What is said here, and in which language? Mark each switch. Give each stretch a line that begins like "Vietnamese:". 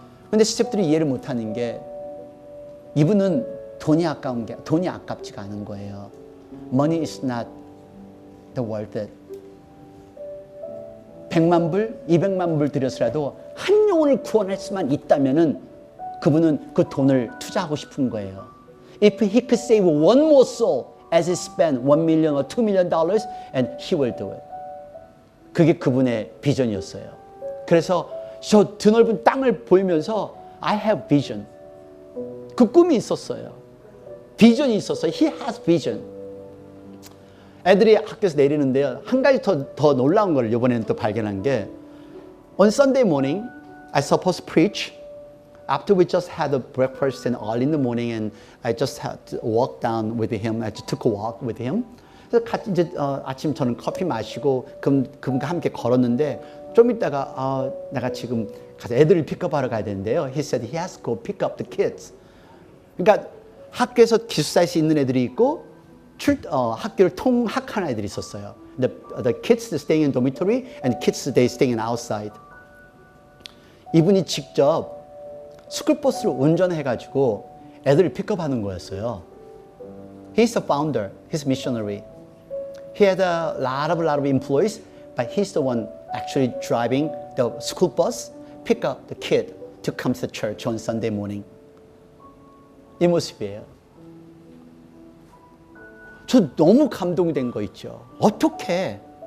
Korean: 근데 스태프들이 이해를 못하는 게 이분은 돈이 아깝지가 않은 거예요.
English: Money is not the worth it.
Korean: 100만 불, 200만 불 들여서라도 한 영혼을 구원할 수만 있다면은 그분은 그 돈을 투자하고 싶은 거예요.
English: If he could save one more soul as he spent $1 million or $2 million, and he will do it.
Korean: 그게 그분의 비전이었어요. 그래서 저 드넓은 땅을 보이면서
English: I have vision.
Korean: 그 꿈이 있었어요. 비전이 있었어요.
English: He has vision.
Korean: 애들이 학교에서 내리는데요. 한 가지 더 놀라운 걸 이번에는 또 발견한 게
English: On Sunday morning, I supposed to preach. After we just had a breakfast and early in the morning and I just had to walk down with him. I just took a walk with him.
Korean: 그래서 같이 이제 아침 저는 커피 마시고 그분과 함께 걸었는데 좀 있다가 내가 지금 가서 애들을 픽업하러 가야 되는데요.
English: He said he has to go pick up the kids.
Korean: 그러니까 학교에서 기숙사에서 있는 애들이 있고 학교를 통학하는 애들이 있었어요.
English: The kids staying in dormitory and kids they staying outside.
Korean: 이분이 직접 스쿨버스를 운전해가지고 애들을 픽업하는 거였어요.
English: He's the founder. He's a missionary. He had a lot of employees, but he's the one actually driving the school bus, pick up the kid to come to the church on Sunday morning.
Korean: 이 모습이에요. 저 너무 감동된 거 있죠. 어떻게?